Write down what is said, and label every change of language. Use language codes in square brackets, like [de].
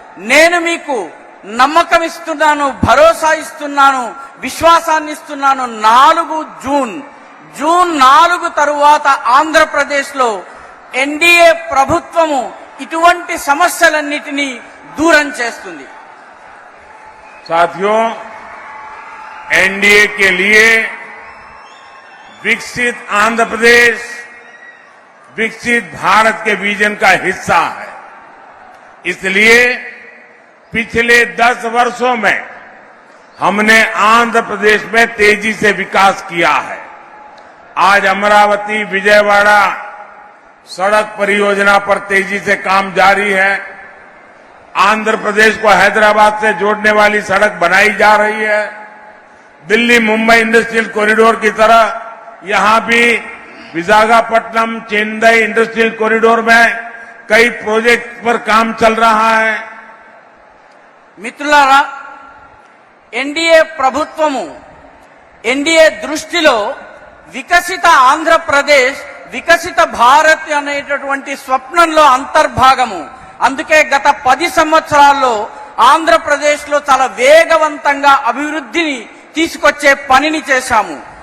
[te] నేను మీకు నమ్మకం ఇస్తున్నాను, భరోసా ఇస్తున్నాను, విశ్వాసాన్ని ఇస్తున్నాను. 4 జూన్ 4 తరువాత ఆంధ్రప్రదేశ్లో ఎన్డీఏ ప్రభుత్వము ఇటువంటి సమస్యలన్నిటినీ దూరం చేస్తుంది. [hi] साथियों, एनडीए के लिए विकसित आंध्र प्रदेश विकसित भारत के विजन का हिस्सा है. इसलिए पिछले 10 वर्षों में हमने आंध्र प्रदेश में तेजी से विकास किया है. आज अमरावती विजयवाड़ा सड़क परियोजना पर तेजी से काम जारी है. आंध्र प्रदेश को हैदराबाद से जोड़ने वाली सड़क बनाई जा रही है. दिल्ली मुंबई इंडस्ट्रियल कॉरिडोर की तरह यहां भी विशाखापट्टनम चेन्नई इंडस्ट्रियल कॉरिडोर में कई प्रोजेक्ट पर काम चल रहा है. [te] మిత్రులారా, ఎన్డీఏ ప్రభుత్వము, ఎన్డీఏ దృష్టిలో వికసిత ఆంధ్రప్రదేశ్, వికసిత భారత్ అనేటటువంటి స్వప్నంలో అంతర్భాగము. అందుకే గత 10 సంవత్సరాల్లో ఆంధ్రప్రదేశ్ లో చాలా వేగవంతంగా అభివృద్ధిని తీసుకొచ్చే పనిని చేశాము.